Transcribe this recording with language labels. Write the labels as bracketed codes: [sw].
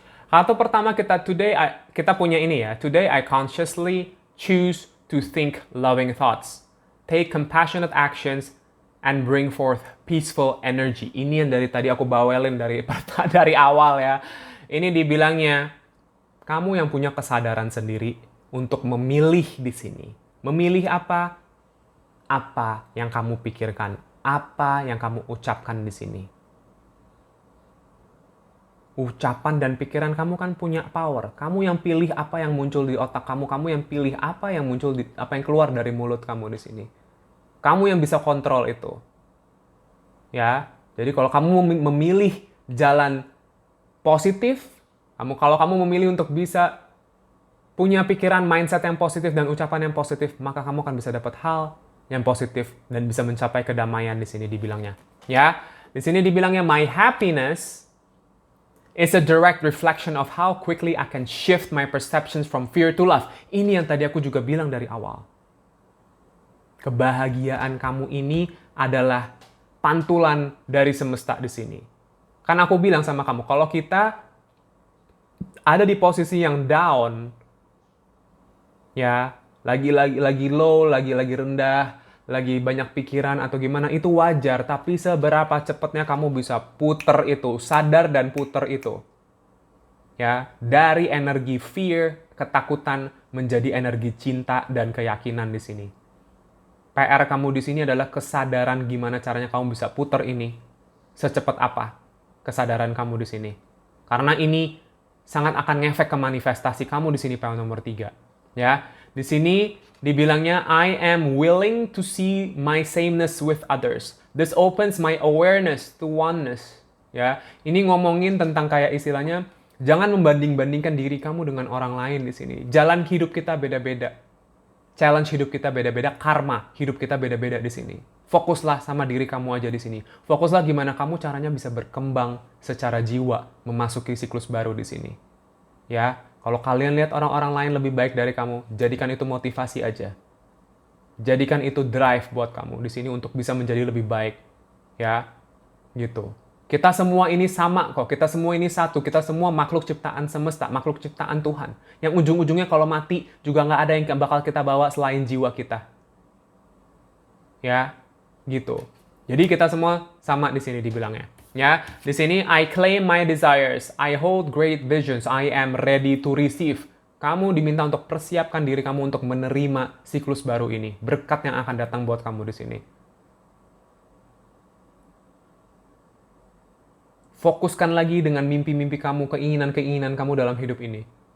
[id] Kartu pertama kita punya ini ya. [en] Today I consciously choose to think loving thoughts, take compassionate actions, and bring forth peaceful energy. [id] Ini yang dari tadi aku bawelin dari awal ya. Ini dibilangnya kamu yang punya kesadaran sendiri untuk memilih di sini. Memilih apa? Apa yang kamu pikirkan, apa yang kamu ucapkan di sini. Ucapan dan pikiran kamu kan punya power. Kamu yang pilih apa yang muncul di otak kamu, kamu yang pilih apa yang apa yang keluar dari mulut kamu di sini. Kamu yang bisa kontrol itu. Ya. Jadi kalau kamu memilih jalan positif, kalau kamu memilih untuk bisa punya pikiran, mindset yang positif dan ucapan yang positif, maka kamu akan bisa dapat hal yang positif dan bisa mencapai kedamaian di sini dibilangnya. Ya, di sini dibilangnya [en] my happiness is a direct reflection of how quickly I can shift my perceptions from fear to love. [id] Ini yang tadi aku juga bilang dari awal. Kebahagiaan kamu ini adalah pantulan dari semesta di sini. Kan aku bilang sama kamu, kalau kita ada di posisi yang down, ya, lagi low, lagi rendah, lagi banyak pikiran atau gimana, itu wajar. Tapi seberapa cepatnya kamu bisa puter itu, sadar dan puter itu. Ya, dari energi fear, ketakutan, menjadi energi cinta dan keyakinan di sini. PR kamu di sini adalah kesadaran gimana caranya kamu bisa puter ini. Secepat apa kesadaran kamu di sini. Karena ini sangat akan ngefek ke manifestasi kamu di sini, PL nomor 3. Ya, di sini dibilangnya [en] I am willing to see my sameness with others. This opens my awareness to oneness. [id] Ya, ini ngomongin tentang kayak istilahnya jangan membanding-bandingkan diri kamu dengan orang lain di sini. Jalan hidup kita beda-beda. Challenge hidup kita beda-beda, karma hidup kita beda-beda di sini. Fokuslah sama diri kamu aja di sini. Fokuslah gimana kamu caranya bisa berkembang secara jiwa, memasuki siklus baru di sini. Ya, kalau kalian lihat orang-orang lain lebih baik dari kamu, jadikan itu motivasi aja. Jadikan itu drive buat kamu di sini untuk bisa menjadi lebih baik. Ya, gitu. Kita semua ini sama kok, kita semua ini satu, kita semua makhluk ciptaan semesta, makhluk ciptaan Tuhan. Yang ujung-ujungnya kalau mati juga nggak ada yang bakal kita bawa selain jiwa kita. Ya, gitu. Jadi kita semua sama di sini dibilangnya. Ya, di sini [en] I claim my desires, I hold great visions, I am ready to receive. [id] Kamu diminta untuk persiapkan diri kamu untuk menerima siklus baru ini, berkat yang akan datang buat kamu di sini. Fokuskan lagi dengan mimpi-mimpi kamu, keinginan-keinginan kamu dalam hidup ini.